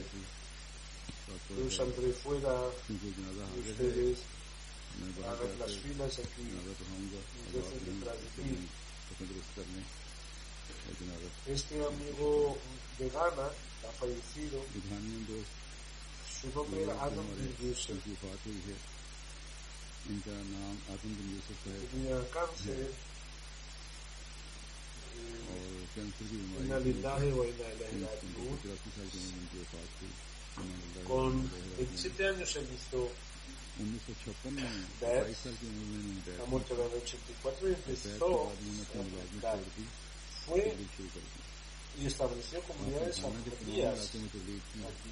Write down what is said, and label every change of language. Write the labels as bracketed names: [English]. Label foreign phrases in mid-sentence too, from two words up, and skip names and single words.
[Spanish] Yo saldré fuera de ustedes, hagan las filas aquí y recen detrás de ti. Este amigo de Ghana ha fallecido. Su nombre era Adam bin Yusuf. Tenía cáncer. [Arabic] إنا لله وإنا إليه راجعون. [Spanish] Con 27 años se hizo ver, ha muerto en el 84 y empezó fue y estableció comunidades ahmadíyas aquí.